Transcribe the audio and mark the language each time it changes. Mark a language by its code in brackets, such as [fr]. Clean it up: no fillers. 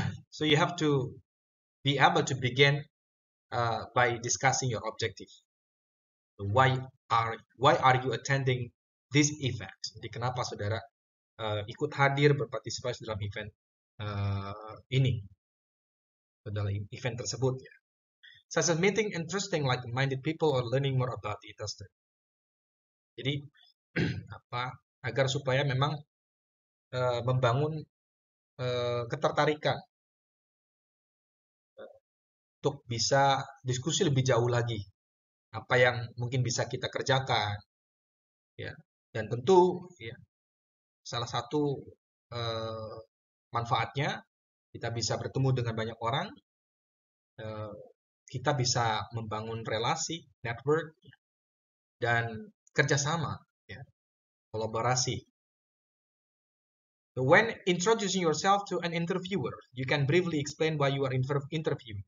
[en] So you have to be able to begin by discussing your objective. Why are you attending this event? [id] Jadi kenapa saudara ikut hadir berpartisipasi dalam event ini, dalam event tersebut ya. [en] Such as meeting interesting like-minded people or learning more about the industry. [id] Jadi agar supaya memang membangun ketertarikan untuk bisa diskusi lebih jauh lagi apa yang mungkin bisa kita kerjakan ya, dan tentu ya salah satu manfaatnya kita bisa bertemu dengan banyak orang, kita bisa membangun relasi, network, dan kerjasama, ya, kolaborasi. [en] So when introducing yourself to an interviewer, you can briefly explain why you are interviewing.